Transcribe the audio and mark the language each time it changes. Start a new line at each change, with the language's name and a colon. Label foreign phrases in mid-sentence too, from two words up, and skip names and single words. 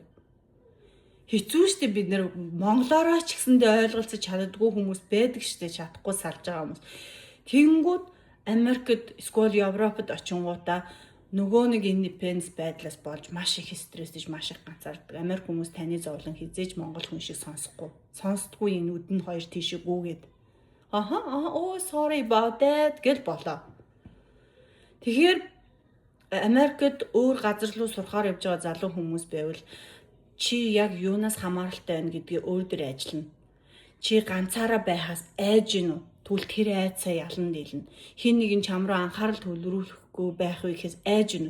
Mongolian: Хэцүү штэ бид нар монголоороо ч гэсэндээ ойлголцож чаддаггүй хүмүүс байдаг штэ чадахгүй салж байгаа хүмүүс. Тэгэнгүүт Америкт эсвэл Европод очингуудаа нөгөө нэг independence байдлаас болж маш их стрессэж маш их ганцаардаг. Америк хүмүүс таны зовлон хизээж монгол хүн шиг сонсохгүй. Сонсдгүй энэ үдэн хоёр тийшээ гүгээд.
English: Sorry about that
Mongolian: гэл болоо. Тэгэхээр Америкт өөр газар руу сурахаар явж байгаа залуу хүмүүс байвал чи яг юунаас хамааралтай байна гэдгийг өөр дөр ажиллана. Чи ганцаараа байхаас айж гинүү? Түл тэр айцаа ялан дийлнэ. Хин нэгэн чам руу анхаарал төвлөрүүлэхгүй байх үеэс айж гинүү?